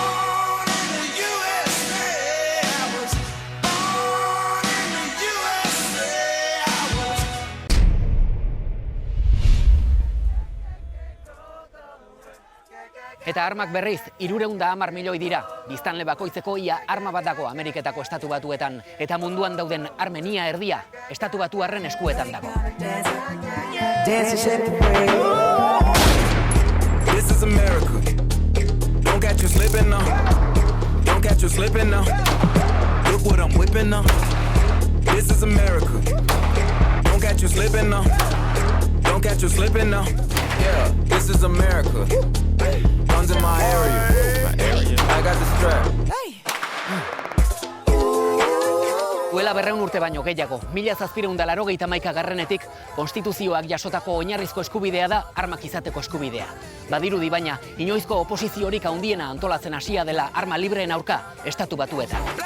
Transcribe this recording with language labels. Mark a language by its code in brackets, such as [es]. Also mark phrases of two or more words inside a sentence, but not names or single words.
[eu] Eta armak berriz, 310 milioi dira. Biztanle bakoitzeko ia arma bat dago Ameriketako Estatu Batuetan. Eta munduan dauden armen ia erdia, Estatu Batuarren eskuetan dago. [en] This is America. Don't catch you slipping now. Don't catch you slipping now. Look what I'm whipping now. This is America. Don't catch you slipping now. Don't catch you slipping now. Yeah, this is America. Guns in my area. I got the strap. [eu] Duela 200 urte baino gehiago, 1781etik konstituzioak jasotako oinarrizko eskubidea da armak izateko eskubidea. Badirudi baina, inoizko oposiziorik handiena antolatzen hasia dela arma libreen aurka Estatu Batuetan.